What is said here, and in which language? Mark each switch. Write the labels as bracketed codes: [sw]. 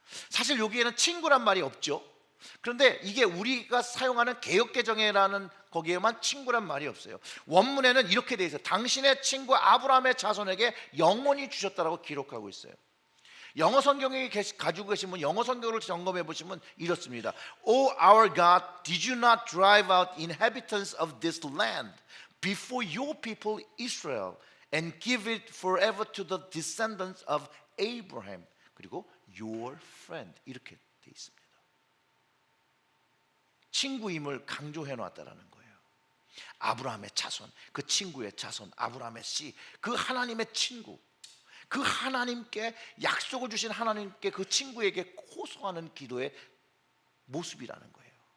[ko] 사실 여기에는 친구란 말이 없죠. 그런데 이게 우리가 사용하는 개역개정이라는 거기에만 친구란 말이 없어요. 원문에는 이렇게 돼 있어요. 당신의 친구 아브라함의 자손에게 영원히 주셨다라고 기록하고 있어요. 영어 성경에 가지고 계시면 영어 성경을 점검해 보시면 이렇습니다. [en] O our God, did you not drive out inhabitants of this land before your people Israel and give it forever to the descendants of Abraham? [ko] 그리고 [en] your friend [ko] 이렇게 돼 있습니다. 친구임을 강조해 놨다라는 거예요. 아브라함의 자손, 그 친구의 자손, 아브라함의 씨, 그 하나님의 친구, 그 하나님께 약속을 주신 하나님께 그 친구에게 호소하는 기도의 모습이라는 거예요.